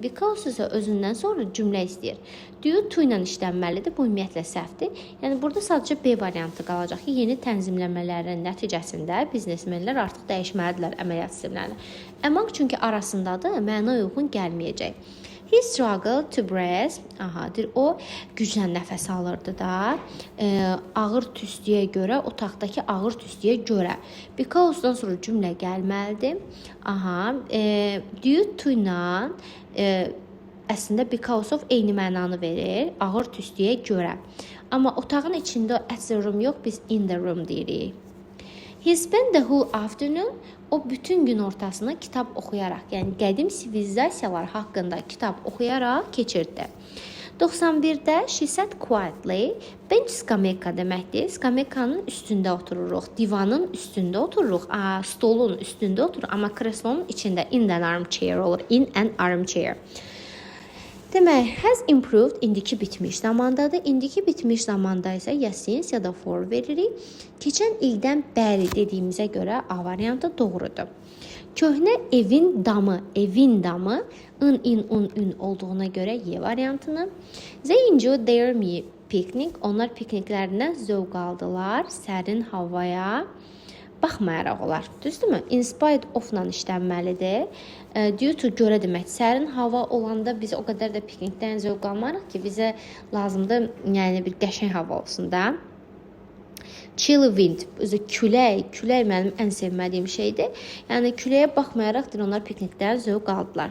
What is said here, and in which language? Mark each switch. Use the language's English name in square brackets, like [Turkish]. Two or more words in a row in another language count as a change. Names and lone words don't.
[Azerbaijani] Because isə özündən sonra cümlə istəyir. [English] Due to [Azerbaijani] ilə işlənməlidir. Bu ümumiyyətlə səhvdir. Yəni burada sadəcə B variantı qalacaq ki, yeni tənzimləmələrin nəticəsində biznesmenlər artıq dəyişməlidirlər əməliyyat sistemlərini. Among çünki arasındadır, mənə uyğun gəlməyəcək. [English] He struggled to breathe. [Azerbaijani] Deyir, o güclə nəfəs alırdı da. Ağır tüstüyə görə, otaqdakı ağır tüstüyə görə. Because-dan sonra cümlə gəlməlidir. [English] Due to [Azerbaijani] ilə əslində [English] because of [Azerbaijani] eyni mənanı verir. Ağır tüstüyə görə. Amma otağın içində [English] at the room [Azerbaijani] yox, biz [English] in the room [Azerbaijani] deyirik. [English] He spent the whole afternoon. [Azerbaijani] O bütün gün ortasını kitab oxuyaraq, yəni qədim sivilizasiyalar haqqında kitab oxuyaraq keçirdi. 91-də [English] she sat quietly. [Azerbaijani] Bench skameyka deməkdir. Skameykanın üstündə otururuq, divanın üstündə otururuq, stolun üstündə otururuq, amma kreslonun içində [English] in an armchair [Azerbaijani] olur. [English] In an armchair. [Azerbaijani] Demək, [English] has improved [Azerbaijani] indiki bitmiş zamandadır. İndiki bitmiş zamanda isə ya since ya da for veririk. Keçən ildən bəri dediyimizə görə A variantı doğrudur. Köhnə evin damı in olduğuna görə Y variantını. [English] They enjoyed their picnic. [Azerbaijani] Onlar pikniklərindən zövq aldılar. Sərin havaya baxmayaraq olar. Düzdürmü? [English] In spite of- [Azerbaijani] la işlənməlidir. [English] Due to [Azerbaijani] görə demək. Sərin hava olanda biz o qədər də piknikdən zövq almarıq ki, bizə lazımdır, yəni bir qəşəng hava olsun da. [English] Chill wind, [Azerbaijani] külək mənim ən sevmədiyim şeydir. Yəni küləyə baxmayaraq onlar piknikdən zövq aldılar.